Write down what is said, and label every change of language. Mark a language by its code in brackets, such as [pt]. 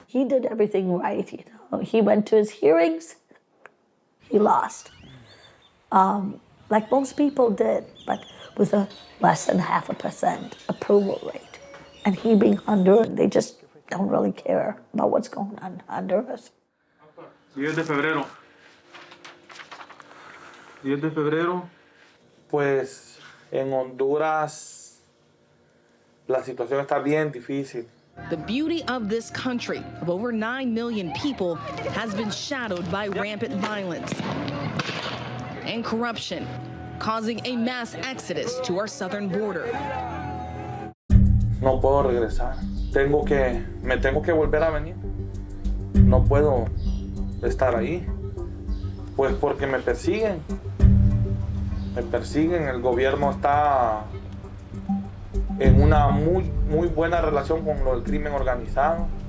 [en] He did everything right, He went to his hearings, he lost. Like most people did, but with a less than 0.5% approval rate. And he being Honduran, they just don't really care about what's going on in Honduras. [es] 10 de febrero. 10 de febrero, pues en Honduras la situación está bien difícil. [en] The beauty of this country, of over 9 million people, has been shadowed by rampant violence and corruption, causing a mass exodus to our southern border. [es] No puedo regresar. Me tengo que volver a venir. No puedo estar ahí. Pues porque me persiguen. El gobierno está en una muy buena relación con lo del crimen organizado.